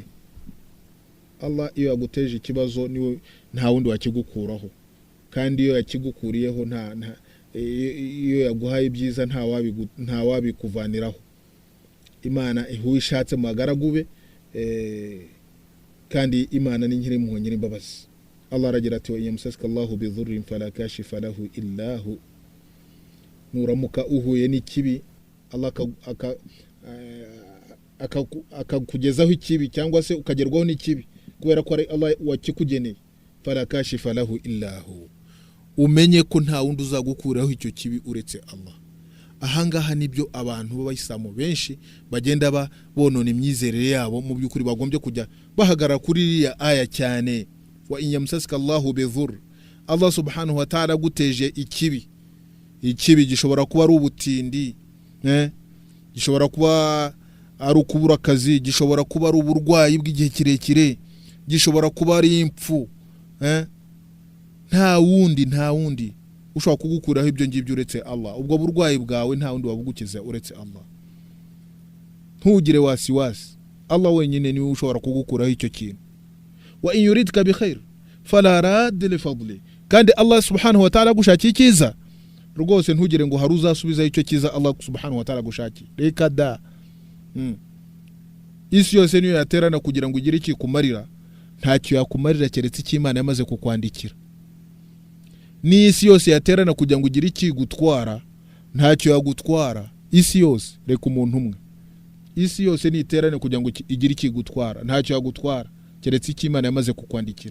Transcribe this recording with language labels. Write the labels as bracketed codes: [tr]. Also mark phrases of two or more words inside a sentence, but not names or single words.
[rw] Allah iyo yaguteje ikibazo niwe, nta wundi wakigukuraho, kandi iyo yakigukuriyeho iyo yaguhaye ibyiza nta wabikuvaniraho. Imana ihuwe ishatse mu bagaragu be, kandi Imana ni nyiri impuhwe nyiri imbabazi. Allah aragira ati [ar] وإن يمسسك الله بضر فلا كاشف له إلا هو, [rw] nuramuka uhuye n'ikibi Allah akakugezaho ikibi cyangwa se ukagerwaho n'ikibi kubera ko ari Allah wakikugeneye, [ar] فلا كاشف له إلا هو, [rw] umenye ko nta wundi uzagukuraho icyo kibi uretse Allah. Ahangaha nibyo abantu b'abayisilamu benshi bagenda bonona imyizerere yabo, mu by'ukuri bagombye kujya bahagarara kuri iriya aya cyane, [ar] وإن يمسسك الله بضر, [rw] Allah [ar] سبحانه وتعالى [rw] guteje ikibi gishobora kuba ari ubutindi, gishobora kuba ari ukubura akazi, gishobora kuba ari uburwayi bw'igihe kirekire, gishobora kuba ari impfu. Nta wundi ushobora kugukuraho ibyo ngibyo uretse Allah. Ubwo burwayi bwawe nta wundi wabugukiza uretse Allah. Ntugire wasiwasi, Allah wenyine niwe ushobora kugukuraho icyo kintu. [ar] وإن يردك بخير فلا راد لفضله, [rw] kandi Allah [ar] سبحانه وتعالى [rw] gushakiye icyiza rwose ntugire ngo hari uzasubiza icyo cyiza Allah [ar] سبحانه وتعالى [rw] gushakiye. Reka da isi yose niyo yaterana kugira ngo ugire iki kumarira, ntacyo yakumarira keretse icyo Imana yamaze kukwandikira. N'isi yose yaterana kugira ngo ugire iki gutwara, ntacyo yagutwara. Isi yose, reka umuntu umwe, isi yose niterane kugira ngo igire iki gutwara, ntacyo yagutwara keretse icyo Imana yamaze kukwandikira.